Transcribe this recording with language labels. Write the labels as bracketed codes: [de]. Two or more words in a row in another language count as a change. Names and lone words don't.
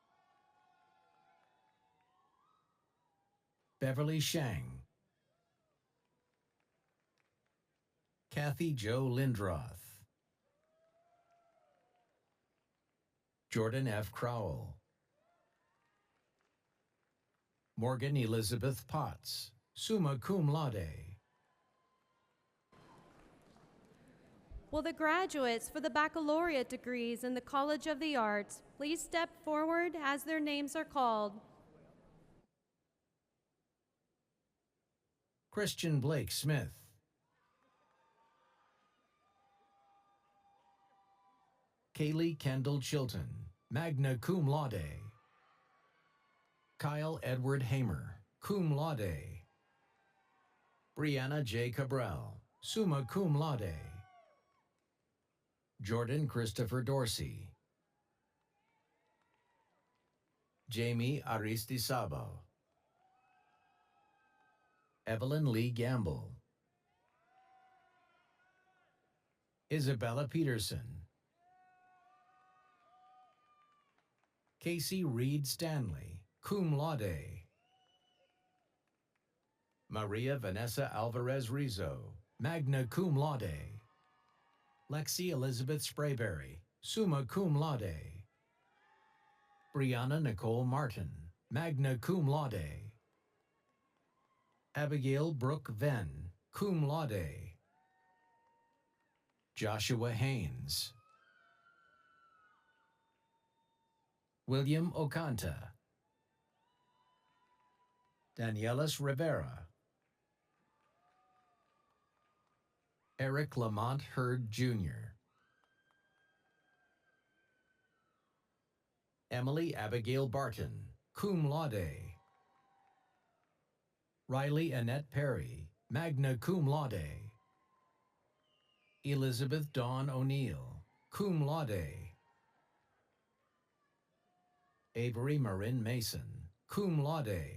[en] Beverly Shang. Kathy Jo Lindroth. Jordan F. Crowell. Morgan Elizabeth Potts, [la] summa cum laude. [en] Will the graduates for the baccalaureate degrees in the College of the Arts please step forward as their names are called? Christian Blake Smith. Kaylee Kendall Chilton, [la] magna cum laude. [en] Kyle Edward Hamer, [la] cum laude. [en] Brianna J. Cabral, [la] summa cum laude. [en] Jordan Christopher Dorsey. Jamie Aristizabal. Evelyn Lee Gamble. Isabella Peterson. Casey Reed Stanley, [la] cum laude. [en] Maria Vanessa Alvarez Rizzo, [la] magna cum laude. [en] Lexi Elizabeth Sprayberry, [la] summa cum laude. [en] Brianna Nicole Martin, [la] magna cum laude. [en] Abigail Brooke Venn, [la] cum laude. [en] Joshua Haynes. William Okanta. Danielis Rivera. Eric Lamont Hurd, Jr. Emily Abigail Barton, [la] cum laude. [en] Riley Annette Perry, [la] magna cum laude. [en] Elizabeth Dawn O'Neill, [la] cum laude. [en] Avery Marin Mason, [la] cum laude.